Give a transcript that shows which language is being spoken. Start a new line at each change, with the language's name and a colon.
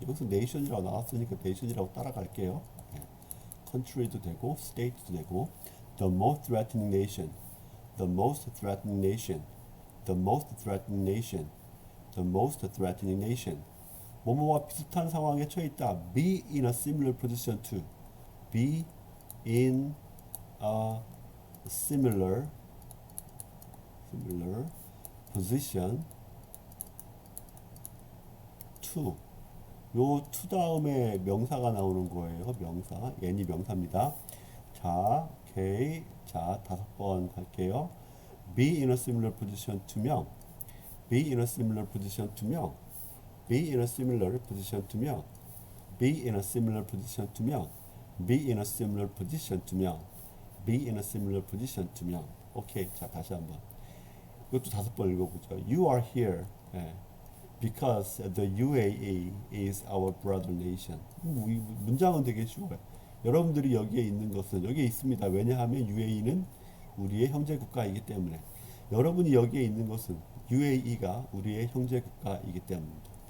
Korean: 여기서 nation이라고 나왔으니까 nation이라고 따라갈게요. country도 되고 state도 되고.
English: the most threatening nation, the most threatening nation, the most threatening nation, the most threatening nation.
Korean: 뭐뭐와 비슷한 상황에 처해 있다.
English: be in a similar position to, be in a similar position to.
Korean: 요 to 다음에 명사가 나오는 거예요. 명사. n이 명사입니다. 자, 오케이. 자, 5번 갈게요.
English: be in a similar position to명. be in a similar position to명. be in a similar position to명. be in a similar position to명. be in a similar position to명. be in a similar position to명.
Korean: 오케이. 자, 다시 한번. 이것도 5번 읽어보죠.
English: You are here. Because the UAE is our brother nation.
Korean: 문장은 되게 쉬워요. 여러분들이 여기에 있는 것은 여기에 있습니다. 왜냐하면 UAE는 우리의 형제 국가이기 때문에. 여러분이 여기에 있는 것은 UAE가 우리의 형제 국가이기 때문입니다.